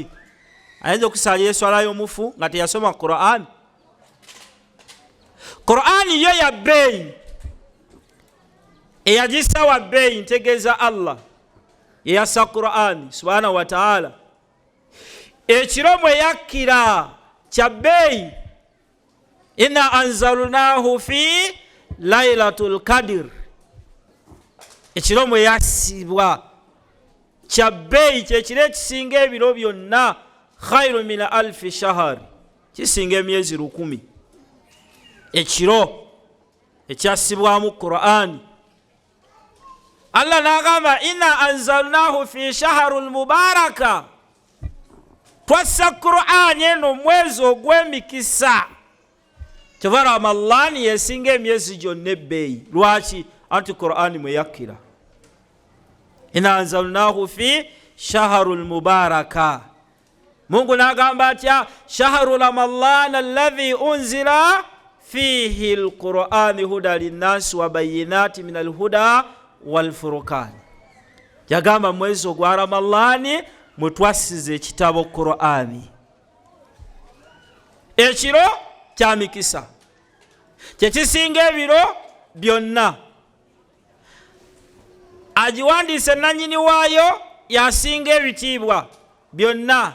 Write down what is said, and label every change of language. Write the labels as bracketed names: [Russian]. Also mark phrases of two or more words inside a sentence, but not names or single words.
[Ganda] Ayinza okusaalira eswala y'omufu nga teyasoma Qur'ani. Qur'ani yo ya bbeeyi, eyagisa wa bbeeyi ntegeeza Allah yeyassa Qur'ani [Arabic] سبحانه وتعالى. [Ganda] Ekiro mwe yakkira kya bbeeyi, [Arabic] إنا أنزلناه في ليلة القدر. [Ganda] Ekiro mwe yassibwa kya bbeeyi, kyekiro ekisinga ebiro byonna, [Arabic] خير من ألف شهر, [Ganda] kisinga emyezi 1000. Ekiro ekyassibwamu Qur'ani. Allah n'agamba [Arabic] إنا أنزلناه في الشهر المبارك, [Ganda] twassa Qur'ani eno mwezi ogw'emikisa. Kyova Ramadani yesinga emyezi gyonna ebbeeyi. Lwaki? Anti Qur'ani mwe yakkira. [Arabic] إنا أنزلناه في الشهر المبارك. [Ganda] Mungu n'agamba atya [Arabic] شهر رمضان الذي أنزل فيه القرآن هدى للناس وبينات من الهدى والفرقان. [Ganda] Yagamba mwezi ogwa Ramadani mwe twasize ekitabo Qur'ani. Ekiro kya mikisa, kyekisinga ebiro byonna. Agiwandiise nannyini waayo yasinga ebitiibwa byonna.